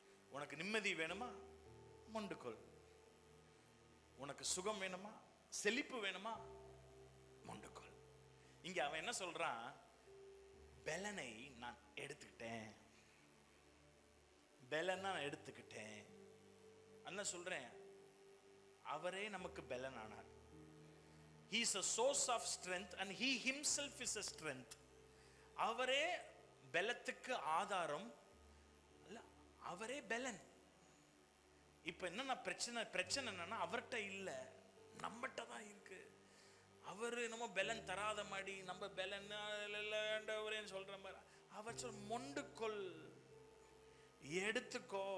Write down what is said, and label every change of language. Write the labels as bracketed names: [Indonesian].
[Tamil] உனக்கு நிம்மதி வேணுமா? மொண்டு கொள். உனக்கு சுகம் வேணுமா? செழிப்பு வேணுமா? மொண்டுக்கொள். இங்க அவன் என்ன சொல்றான்? பலனை நான் எடுத்துக்கிட்டேன், பலனை நான் எடுத்துக்கிட்டேன். என்ன சொல்றேன்? அவரே நமக்கு பலன் ஆனார். [English] He is a source of strength and he himself is a strength. [Tamil] அவரே பலத்துக்கு ஆதாரம். அவரே பெலன். இப்ப என்னன்னா பிரச்சனை என்னன்னா அவர்கிட்ட இல்ல, நம்மகிட்ட தான் இருக்கு. அவரு நம்ம பெலன் தராத மாதிரி நம்ம பெலன் இல்லைன்னு சொல்ற மாதிரி அவர் சொல் மொண்டுக்கொள், எடுத்துக்கோ.